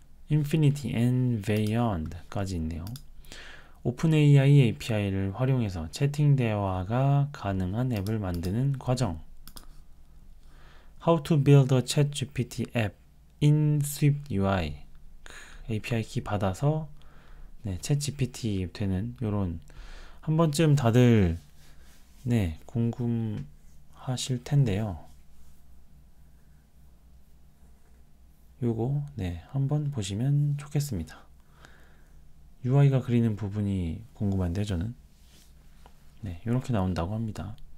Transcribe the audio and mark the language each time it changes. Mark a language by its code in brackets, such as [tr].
[ko] Infinity and Beyond까지 있네요. 오픈AI API를 활용해서 채팅 대화가 가능한 앱을 만드는 과정. [en] How to build a ChatGPT app in Swift UI. [ko] API 키 받아서 네, 챗GPT 되는 요런 한 번쯤 다들 네, 궁금하실 텐데요. 요거 네, 한번 보시면 좋겠습니다. UI가 그리는 부분이 궁금한데 저는 네, 요렇게 나온다고 합니다.